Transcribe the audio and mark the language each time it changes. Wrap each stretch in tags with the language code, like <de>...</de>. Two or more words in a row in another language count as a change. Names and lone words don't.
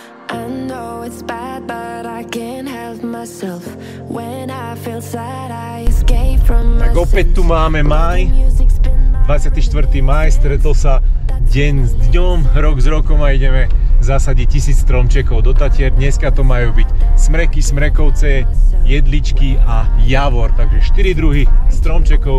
<en>I know it's bad, but I can't help myself. When I feel sad, I escape from</en> <sk>Tak opäť tu máme maj, 24. maj, stretol sa deň s dňom, rok s rokom a ideme zasadiť 1000 stromčekov do Tatier. Dneska to majú byť smreky, smrekovce, jedličky a javor, takže 4 druhy stromčekov.</sk>